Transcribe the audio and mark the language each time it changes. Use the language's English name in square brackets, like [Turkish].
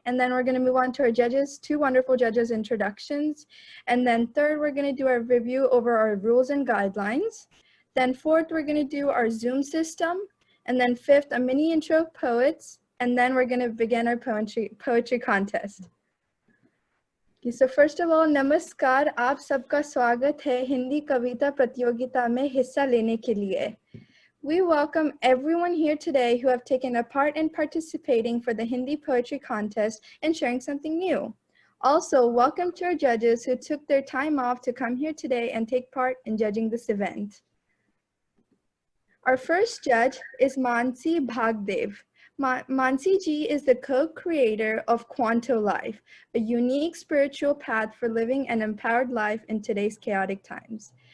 [English] And then we're going to move on to our judges, two wonderful judges' introductions. And then third, we're going to do our review over our rules and guidelines. Then fourth, we're going to do our Zoom system. And then fifth, a mini intro of poets. And then we're going to begin our poetry contest. Okay, so first of all, [Hindi] नमस्कार, आप सबका स्वागत है हिंदी कविता प्रतियोगिता में हिस्सा लेने के लिए. [English] We welcome everyone here today who have taken a part in participating for the Hindi Poetry Contest and sharing something new. Also, welcome to our judges who took their time off to come here today and take part in judging this event. Our first judge is Mansi Bhagdev. Mansi ji is the co-creator of Quanto Life, a unique spiritual path for living an empowered life in today's chaotic times.